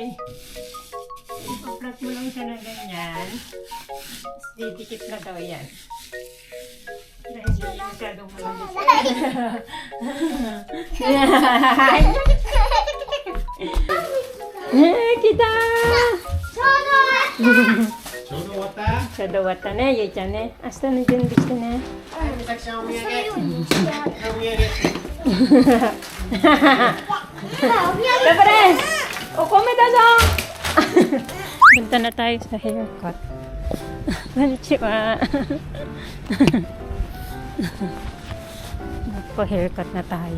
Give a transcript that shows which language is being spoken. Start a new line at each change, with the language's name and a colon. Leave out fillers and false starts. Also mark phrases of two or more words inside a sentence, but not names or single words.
Filipino: Ipaplat mo lang siya na ganyan. Tapos didikit na daw yan. Dahil hindi masyadong malamig. Kita!
Japanese: ちょうど終わった。ちょうど終わったね、ゆいちゃんね。明日の準備してね。はい、美咲ちゃんお土産。
Filipino: Siyempre! O, kumita daw! Punta na tayo sa haircut. Konnichiwa! Magpa-haircut na tayo.